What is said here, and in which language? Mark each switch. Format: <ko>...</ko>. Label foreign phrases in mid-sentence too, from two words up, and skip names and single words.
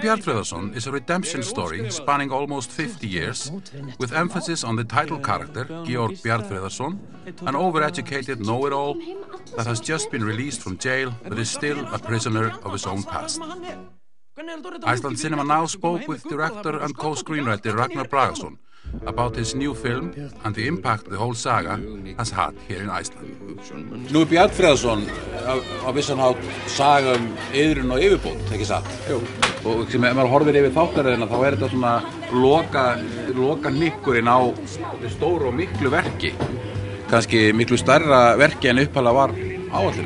<en>Bjarnfreðarson is a redemption story spanning almost 50 years, with emphasis on the title character, Georg Bjarnfreðarson, an overeducated know-it-all that has just been released from jail but is still a prisoner of his own past. Iceland Cinema Now spoke with director and co-screenwriter Ragnar Bragason about his new film and the impact the whole saga has had here in Iceland.</en> <is>Nú Bjarnfreðarson á vissan hátt saga iðrun og yfirbót, ekki satt? Jú. Og sem maður horfir yfir þáttaröðina þá þetta svona loka nikkurinn á stóru og miklu verki. Kannski miklu stærra verki en upphaflega var áætlunin.</is>